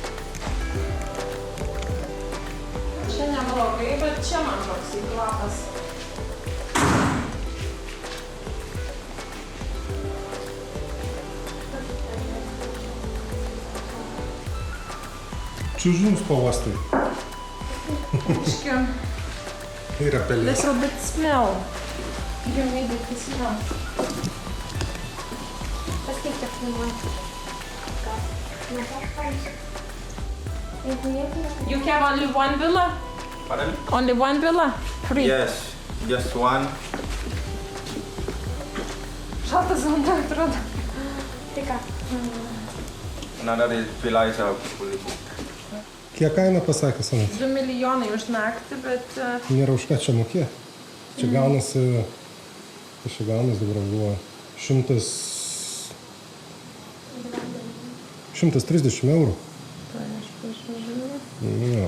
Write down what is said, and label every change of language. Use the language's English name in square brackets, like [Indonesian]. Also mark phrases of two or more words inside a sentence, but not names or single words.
[Lithuanian] Čia neblogai, bet čia man toks įkvapas. Čiužinų spalvas tai. Biškai. Yra pelės. [English] Little bit smell. You need it to smell. [Lithuanian] Paskaitik filmuoti. [English] You have only one villa? Pardon? Only one villa? Free. Yes, just one. [Lithuanian] Šaltas vanduo atrodo. Tai ką? [English] Another villa is fully booked. [Lithuanian] Kiek kaina pasakė senas? 2 milijonai už naktį, bet Nėra už ką čia mokėti. Čia gaunasi, kas čia gaunasi dabar buvo 130 eurų. Jo.